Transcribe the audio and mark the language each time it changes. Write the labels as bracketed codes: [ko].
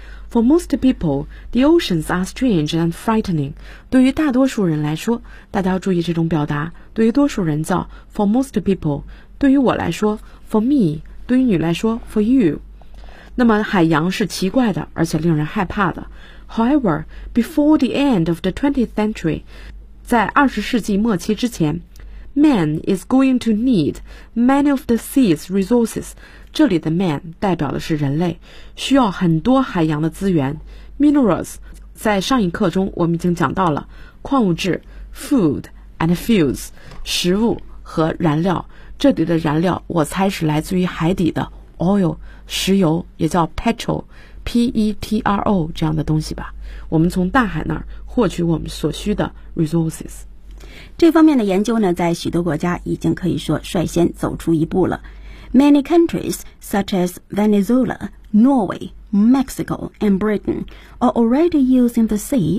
[en] For most people, the oceans are strange and frightening. [zh] 对于大多数人来说，大家要注意这种表达。对于多数人叫 [en] for most people， [zh] 对于我来说 [en] for me， [zh] 对于你来说 [en] for you。 [zh] 那么海洋是奇怪的，而且令人害怕的。 [en] However, before the end of the 20th century, [zh] 在20世纪末期之前 [en] man is going to need many of the sea's resources. [zh] 这里的 man 代表的是人类，需要很多海洋的资源 minerals. 在上一课中我们已经讲到了矿物质 [en] food and fuels, [zh] 食物和燃料。这里的燃料我猜是来自于海底的 oil, 石油，也叫 petrol,P-E-T-R-O 这样的东西吧，我们从大海那儿获取我们所需的 resources。这方面的研究呢，在许多国家已经可以说率先走出一步了。 [en] Many countries such as Venezuela, Norway, Mexico and Britain are already using the sea